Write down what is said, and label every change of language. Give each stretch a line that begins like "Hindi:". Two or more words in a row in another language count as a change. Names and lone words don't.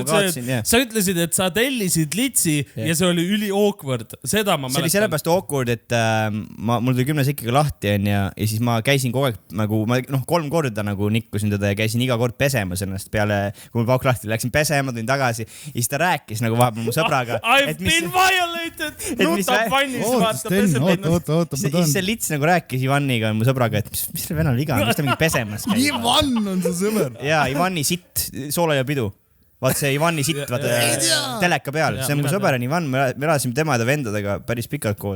Estonian: Sa ütlesid, et sa tellisid litsi ja see oli üli awkward. Seda ma mäletan. See oli sellepärast awkward, et mul tuli 10 sekkiga lahti ja siis ma käisin kogu aeg nagu, 3 korda nagu nikkusin teda ja käisin iga kord pesemas ennast peale, kui mul pauk lahti, läksin pesema, tulin tagasi ja siis ta rääkis nagu vahepeal mu sõbraga.
English: I've been violated!
Estonian: Nutab vannis, vaata Siis see lits nagu rääkis Ivaniga, mu sõbraga, et mis see venal viga on, mis ta mingi pesemas käib. Ivan on su sõber. Jaa, Ivani sitt, soolaja pidu. Vaat see Ivani sitt, vaata teleka peal. See on mu sõber on Ivan, me elasime tema ja ta vendadega päris pikalt koos.